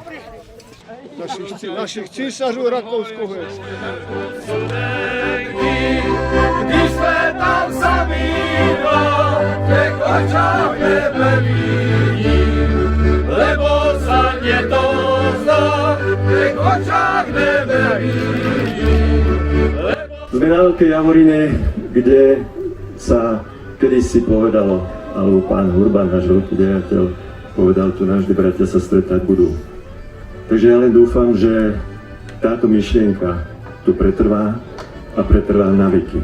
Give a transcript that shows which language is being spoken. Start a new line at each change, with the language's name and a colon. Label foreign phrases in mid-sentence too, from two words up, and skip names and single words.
Czech: Našich císařů rakousko-uherských. Když jsme tam sami, těch očách nebe vidím,
Slovak: lebo sa
Czech: mě to zdá, těch očách nebe vidím.
Slovak: Sme na Veľkej Javorine, kde sa kedysi povedalo, alebo pán Hurban, náš veľký dejateľ, povedal, tu navždy bratia sa stretať budú. Takže ja len dúfam, že táto myšlienka tu pretrvá a pretrvá na veky.